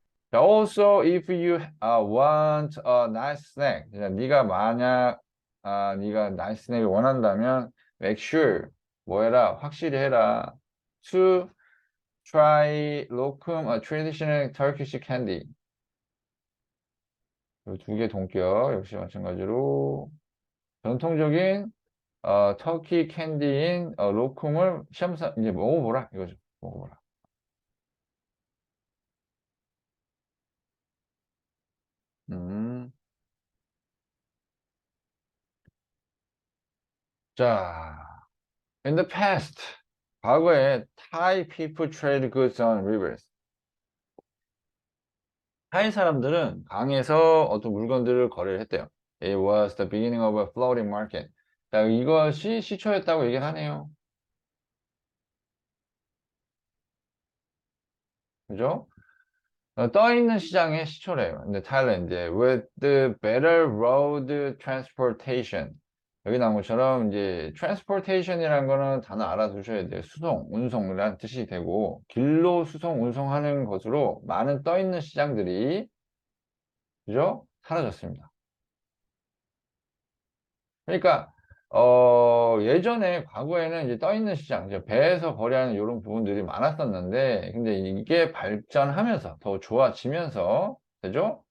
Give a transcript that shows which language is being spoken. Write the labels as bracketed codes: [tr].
[en] 자, also, if you want a nice snack, [ko] 네가 만약 네가 [en] nice snack을 [ko] 원한다면 [en] make sure [ko] 뭐 해라? 확실히 해라. [en] To try lokum, a traditional Turkish candy. [ko] 두 개 동격 역시 마찬가지로 전통적인 터키 캔디인 로쿰을 시험사 이제 먹어보라 이거죠. 먹어보라. 음. [en] 자, in the past, [ko] 과거에 [en] Thai people trade goods on rivers. [ko] 타이 사람들은 강에서 어떤 물건들을 거래를 했대요. [en] It was the beginning of a floating market. [ko] 자, 이것이 시초였다고 얘기를 하네요. 그죠? 떠있는 시장의 시초래요. 근데 타일랜드에 [en] with the better road transportation. [ko] 여기 나온 것처럼 이제 transportation이라는 거는 단어 알아두셔야 돼요. 수송, 운송이라는 뜻이 되고 길로 수송, 운송하는 것으로 많은 떠있는 시장들이 그죠? 사라졌습니다. 그러니까 예전에 과거에는 이제 떠 있는 시장, 이제 배에서 거래하는 이런 부분들이 많았었는데, 근데 이게 발전하면서 더 좋아지면서, 되죠?